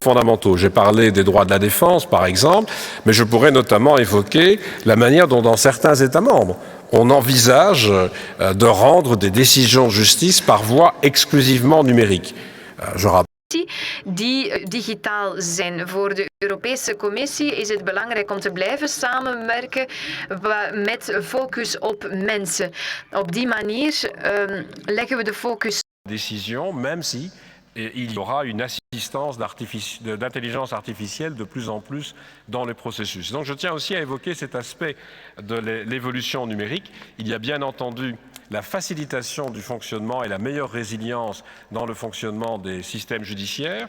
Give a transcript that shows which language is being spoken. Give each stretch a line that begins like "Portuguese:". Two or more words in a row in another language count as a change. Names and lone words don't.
French: fondamentaux. J'ai parlé des droits de la défense, par exemple, mais je pourrais notamment évoquer la manière dont, dans certains États membres, on envisage de rendre des décisions de justice par voie exclusivement numérique. Je rappelle
Dutch: die digitaal zijn. Voor de Europese Commissie is het belangrijk om te blijven samenwerken met focus op mensen. Op die manier leggen we de focus.
French: Décision, même si il y aura une assistance d'intelligence artificielle de plus en plus dans les processus. Donc je tiens aussi à évoquer cet aspect de l'évolution numérique. Il y a bien entendu la facilitation du fonctionnement et la meilleure résilience dans le fonctionnement des systèmes judiciaires.